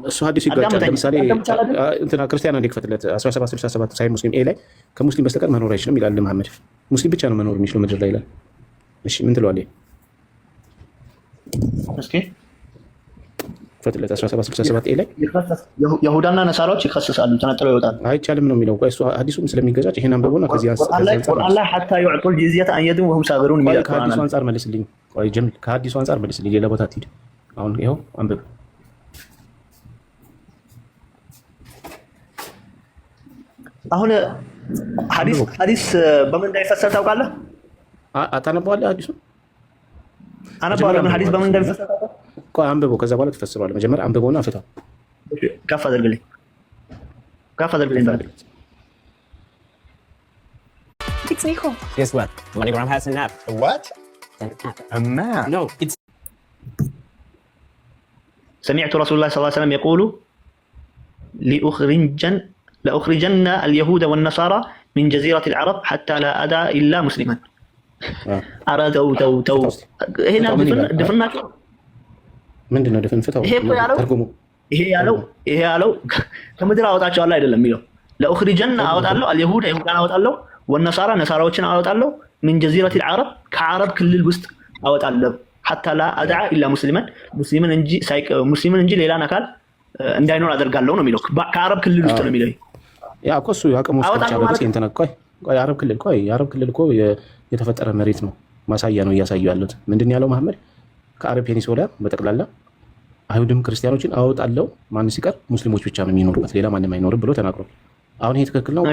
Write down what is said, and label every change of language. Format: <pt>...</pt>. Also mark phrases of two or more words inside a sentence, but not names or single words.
<am>እሱ ሐዲስ ይጋጫል። ለምሳሌ እንትና ክርስቲያን አንዴ ክፈትለት 1767 ሳይ ሙስሊም ኤ ላይ ከሙስሊም በስተቀር መኖር አይችልም ይላል መሐመድ። ሙስሊም ብቻ ነው መኖር የሚችለው ምድር ላይ ይላል። እሺ ምን ትለዋለህ? እስኪ ክፈትለት 1767 ኤ ላይ ይሁዳና ነሳራዎች ይከሰሳሉ፣ ተነጥለው ይወጣሉ። አይቻልም ነው የሚለው። ቆይ እሱ ሐዲሱም ስለሚገዛጭ ይሄን አንብቦና ከዚህ አላህ ሐታ</am> <ar>يعطوا الجزيه ان يدوا وهم صاغرون</ar> <am>የሚለው ከሐዲሱ አንፃር መልስልኝ። ቆይ ጀምል ከሐዲሱ አንፃር መልስልኝ። ሌላ ቦታ አትሂድ። አሁን ይኸው አንብብ። አሁን ሐዲስ በምን እንደሚፈሰር ታውቃለህ? አታነበዋለህ? ሐዲሱ አነበዋለሁ። ግን ሐዲስ በምን እንደሚፈሰር ታውቃለህ? ቆይ አንብበው፣ ከዛ በኋላ ትፈስረዋለህ። መጀመሪያ አንብበውና ፍታው። ከፍ አድርግልኝ።</am> <en>It's Nico. Guess what? MoneyGram has an app. A what? An app. A map? No, it's</en> <ar>سمعت رسول الله صلى الله عليه وسلم يقول لأخرجن اليهود والنصارى من جزيرة العرب حتى لا أدع إلا مسلما. أرى تو هنا دفنا</ar> <am>ምንድን ነው ድፍን ፍታው? ተርጉሙ። ይሄ ያለው ከምድር አወጣቸዋለሁ አይደለም የሚለው ለأخرجن አወጣለሁ اليهود ይሁዳን አወጣለሁ والنصارى ነሳራዎችን አወጣለሁ</am> <ar>من جزيرة العرب</ar> <am>ከዓረብ ክልል ውስጥ አወጣለሁ</am> <ar>حتى لا أدع إلا مسلما</ar> <am>ሙስሊምን እንጂ ሌላን አካል እንዳይኖር አደርጋለሁ ነው የሚለው። ከዓረብ ክልል ውስጥ ነው የሚለው። ያ እኮ እሱ ያቀሙ ስቻ በግልጽ እንተነቆይ የዓረብ ክልል እኮ የተፈጠረ መሬት ነው፣ ማሳያ ነው እያሳዩ ያሉት። ምንድን ያለው መሐመድ? ከዓረብ ፔኒንሱላ በጠቅላላ አይሁድም ክርስቲያኖችን አወጣለሁ፣ ማን ሲቀር ሙስሊሞች ብቻ ነው የሚኖሩበት፣ ሌላ ማንም አይኖርም ብሎ ተናግሯል። አሁን ይሄ ትክክል ነው?</am>